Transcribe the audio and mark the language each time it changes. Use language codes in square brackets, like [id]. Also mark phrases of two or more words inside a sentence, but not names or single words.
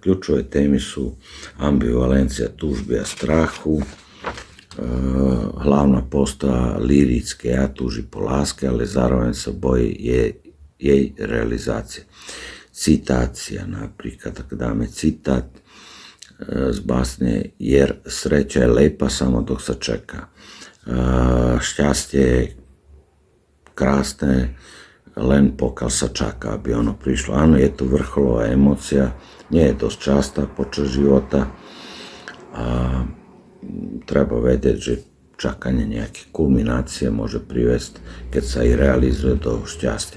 [sk] Kľúčové témy sú ambivalencia túžby a strachu, hlavná postava lyrické ja túži po láske, ale zároveň sa bojí jej realizácie. Citácia napríklad, tak dáme citát z básne [sr] jer sreća je lepa samo dok sa čeka. [sk] Šťastie je krásne len pokiaľ sa čaká, aby ono prišlo. Áno, je to vrcholová emócia, nie je dosť častá počas života a treba vedieť, že čakanie nejaké kulminácie môže privesť, keď sa i realizuje do šťastia.